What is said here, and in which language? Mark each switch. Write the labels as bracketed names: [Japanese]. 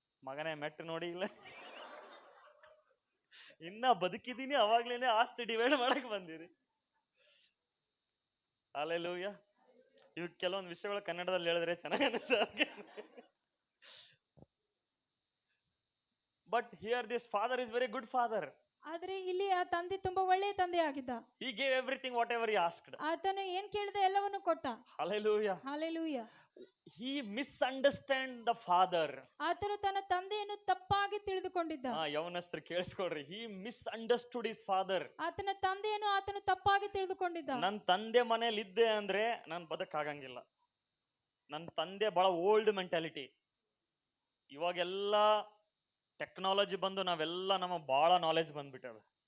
[Kannada] ಮಗನೇ ಮೆಟ್ಟು ನೋಡಿ ಇಲ್ಲ, ಇನ್ನ ಬದುಕಿದೀನಿ, ಅವಾಗ್ಲೇನೆ ಆಸ್ತಿ ಡಿವೈಡ್ ಮಾಡಕ್ ಬಂದಿರಿ. ಅಲ್ಲೆಲೂಯ. ಇವ್ ಕೆಲವೊಂದು ವಿಷಯಗಳು ಕನ್ನಡದಲ್ಲಿ ಹೇಳಿದ್ರೆ ಚೆನ್ನಾಗಿ ಅನಿಸ್ತದೆ. [English] But here this father is very good father. [Kannada] ಆದ್ರೆ ಇಲ್ಲಿ ಆ ತಂದೆ ತುಂಬಾ ಒಳ್ಳೆಯ ತಂದೆ ಆಗಿದ್ದ. [English] He gave everything whatever he asked. [Kannada] ಆತನು ಏನ್ ಕೇಳಿದ ಎಲ್ಲವನ್ನು ಕೊಟ್ಟ. [English] Hallelujah. Hallelujah. He misunderstand the father. [Kannada] ಆತನು ತನ್ನ ತಂದೆಯನ್ನು ತಪ್ಪಾಗಿ ತಿಳಿದುಕೊಂಡಿದ್ದ. ಯೌವನಸ್ಥರು ಕೇಳಿಸ್ಕೊಳ್ರಿ, [English] he misunderstood his father. [Kannada] ಆತನ ತಂದೆಯನ್ನು ಆತನು ತಪ್ಪಾಗಿ ತಿಳಿದುಕೊಂಡಿದ್ದ. ನನ್ನ ತಂದೆ ಮನೇಲಿ ಇದ್ದೆ ಅಂದ್ರೆ ನಾನು ಬದುಕಾಗಂಗಿಲ್ಲ. ನನ್ನ ತಂದೆ ಬಹಳ ಓಲ್ಡ್ ಮೆಂಟಾಲಿಟಿ. ಇವಾಗೆಲ್ಲ ಟೆಕ್ನಾಲಜಿ ಬಂದು ನಾವೆಲ್ಲ ನಮ್ಮ ಬಹಳ ನಾಲೆಜ್ ಬಂದ್ಬಿಟ್ಟವೆ.